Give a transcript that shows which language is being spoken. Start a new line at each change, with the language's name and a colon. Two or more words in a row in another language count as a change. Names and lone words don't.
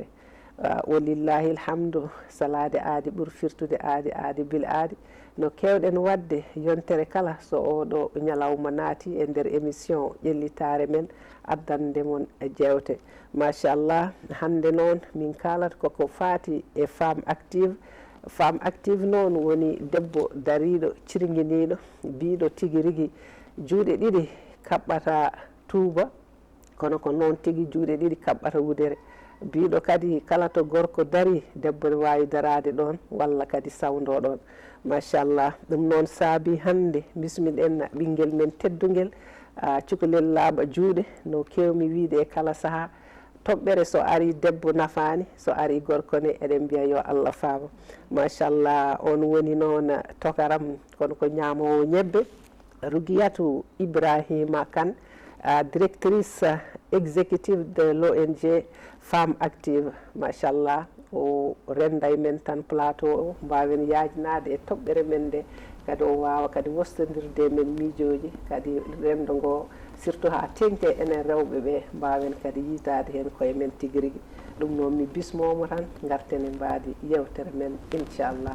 Arabic: walillahi alhamdu,
Fula: salade aadi ɓuuri firtude aadi, aadi bil aadi. no kewɗen wadde yontere kala so oɗo ñalawma naati e nder émission ƴellitare men addande mon jewte. machallah hande noon min kalata koko fati e
French: femme active. femme active
Fula: noon woni debbo dariɗo cirguiniɗo biɗo tigui rigui juuɗe ɗiɗi kaɓɓata tuuba, kono ko noon tigui juuɗe ɗiɗi kaɓɓata wudere. biɗo kadi kala to gorko dari debbo ne wawi darade ɗon walla kadi sawdo ɗon. machallah ɗum noon saabi hande bismiɗen ɓinguel men teddugel cukalel laaɓa juuɗe. no kewmi wiide e kala saaha toɓɓere so ari debbo nafani, so ari gorko ne eɗen mbiya yo Allah faama. machallah on woni noon tokaram kono ko ñamowo ñebbe Rouguiatou Ibrahima Kane,
French: directrice exécutive de l'ONG Femme Active.
Fula: machallah o renda men tan plateau o mbawen yajnade e toɓɓere men nde, kadi o wawa kadi wostodirde men miijoji, kadi rendo ngo surtout ha tengte enen rewɓe ɓe mbawen kadi yitade hen koye men tigui rigui. ɗum noon mi bismomo tan gartene mbadi yewtere men inchallah.